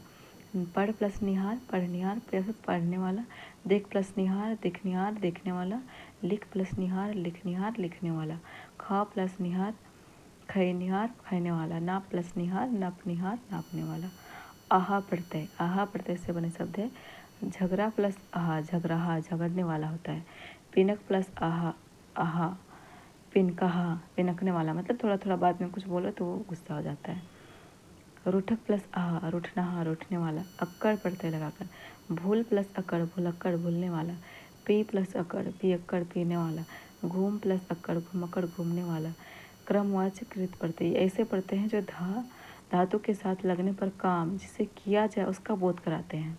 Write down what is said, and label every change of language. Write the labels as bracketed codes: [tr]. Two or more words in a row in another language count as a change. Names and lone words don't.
[hi] पढ़ प्लस निहार पढ़निहार प्लस पढ़ने वाला, देख प्लस निहार देखनिहार देखने वाला, लिख प्लस निहार लिखनिहार लिखने वाला, खा प्लस निहार खैनिहार खाने वाला, नाप प्लस निहार नपनिहार नापने वाला। आहा प्रत्यय से बने शब्द है। झगड़ा प्लस आहा झगराहा झगड़ने वाला होता है। पिनक प्लस आहा आहा पिनकहा पिनकने वाला, मतलब थोड़ा थोड़ा बाद में कुछ बोलो तो वो गुस्सा हो जाता है। रूठक प्लस आहा रूठनाहा रूठने वाला। अक्कड़ प्रत्यय लगाकर भूल प्लस अकड़ भूलक्कड़ भूलने वाला। पी प्लस अकड़ पियक्कड़ पीने वाला। घूम प्लस अकड़ घुमक्कड़ घूमने वाला। क्रमवाचक कृत प्रत्यय ऐसे प्रत्यय हैं जो धातु के साथ लगने पर काम जिसे किया जाए उसका बोध कराते हैं।